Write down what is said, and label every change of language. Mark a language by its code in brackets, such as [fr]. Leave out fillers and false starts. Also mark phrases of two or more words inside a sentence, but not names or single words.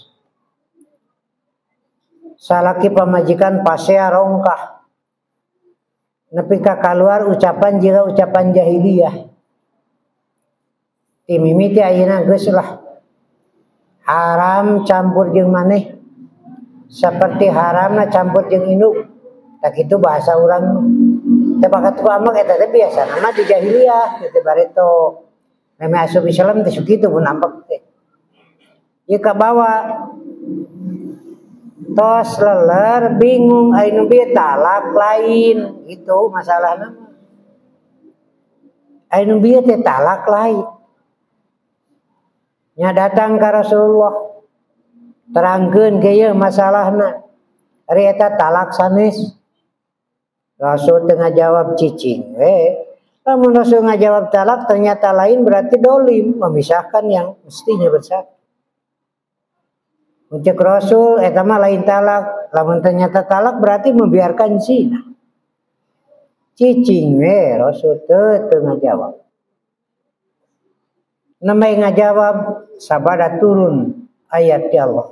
[su] Salaki pamajikan pasea rongkah. Nepi ka kaluar ucapan jiga ucapan jahiliyah. Ti mimiti ayeuna geus lah. Haram campur jeung maneh. Seperti haramna campur jeung induk. Tak kitu bahasa urang. Teu bakat ku amak eta teh biasa nama di jahiliyah kitu bareto. Meme asup Islam teh kitu mun ambek teh. Ieu kabawa tos leler bingung anu bieu talak lain itu masalahna. Anu bieu teh talak lain. Nya datang ka Rasulullah terangkeun ge ieu masalahna. Ari eta talak sanes. Rasul teu ngajawab cicing we. Lamun Rasul ngajawab talak ternyata lain berarti dolim [id] memisahkan yang mestinya bersatu. [su] Ucap Rasul eta mah lain talak, lamun ternyata talak [id] berarti membiarkan zina. [su] Cicing we Rasul teu ngajawab. Namai ngajawab sabada turun ayat Allah.